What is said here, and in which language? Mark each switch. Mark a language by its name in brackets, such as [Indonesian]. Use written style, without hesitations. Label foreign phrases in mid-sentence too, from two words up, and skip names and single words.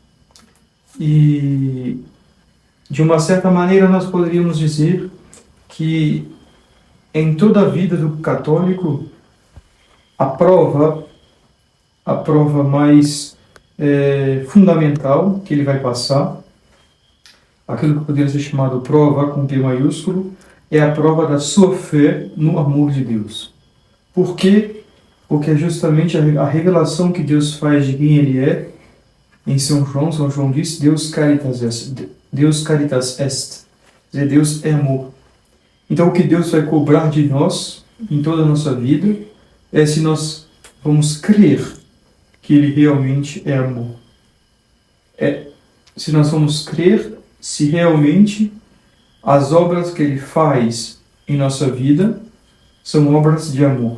[Portuguese] E, de uma certa maneira, nós poderíamos dizer que em toda a vida do católico, a prova mais fundamental que ele vai passar, aquilo que poderia ser chamado prova com P maiúsculo, é a prova da sua fé no amor de Deus. Por quê? Porque é justamente a revelação que Deus faz de quem Ele é. Em São João diz: [Latin] Deus caritas est, [Portuguese] quer dizer, Deus é amor. Então o que Deus vai cobrar de nós, em toda a nossa vida, é se nós vamos crer que Ele realmente é amor. Se nós vamos crer se realmente as obras que Ele faz em nossa vida são obras de amor.